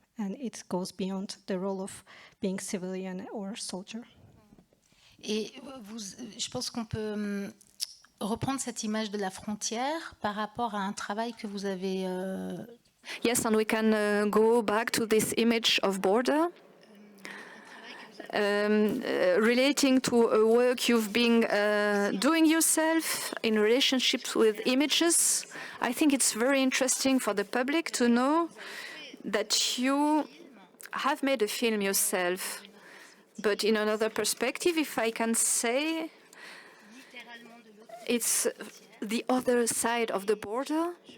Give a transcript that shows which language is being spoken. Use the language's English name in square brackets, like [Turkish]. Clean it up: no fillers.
[English] and it goes beyond the role of being civilian or soldier. [French] Et je pense qu'on peut reprendre cette image de la frontière par rapport à un travail que vous avez. [English] Yes, and we can go back to this image of border. Relating to a work you've been doing yourself in relationships with images. I think it's very interesting for the public to know that you have made a film yourself, but in another perspective, if I can say, it's the other side of the border.